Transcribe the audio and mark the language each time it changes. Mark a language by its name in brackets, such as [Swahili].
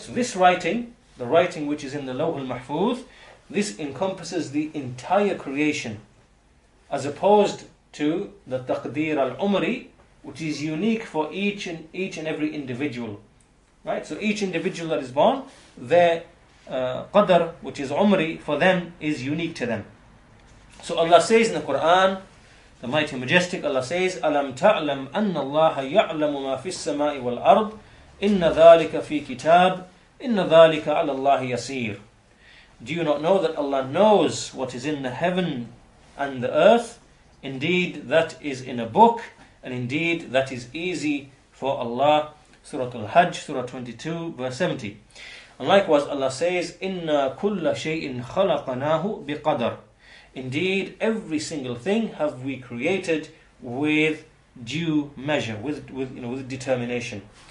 [English] So this writing, the writing which is in the Lawh al-Mahfuz, this encompasses the entire creation, as opposed to the Taqdeer al-Umri, which is unique for each and every individual. Right? So each individual that is born, their qadr, which is Umri, for them is unique to them. So Allah says in the Quran, the Mighty Majestic, Allah says, [Arabic] أَلَمْ تَعْلَمْ أَنَّ اللَّهَ يَعْلَمُ مَا فِي السَّمَاءِ وَالْأَرْضِ إِنَّ ذَلِكَ فِي كِتَابٍ إِنَّ ذَلِكَ عَلَى اللَّهِ يَسِيرٌ. [English] Do you not know that Allah knows what is in the heaven and the earth? Indeed, that is in a book, and indeed, that is easy for Allah. Surah Al-Hajj, Surah 22, verse 70. And likewise, Allah says, [Arabic] إِنَّا كُلَّ شَيْءٍ خَلَقَنَاهُ بِقَدَرٍ. [English] Indeed, every single thing have we created with due measure, with determination.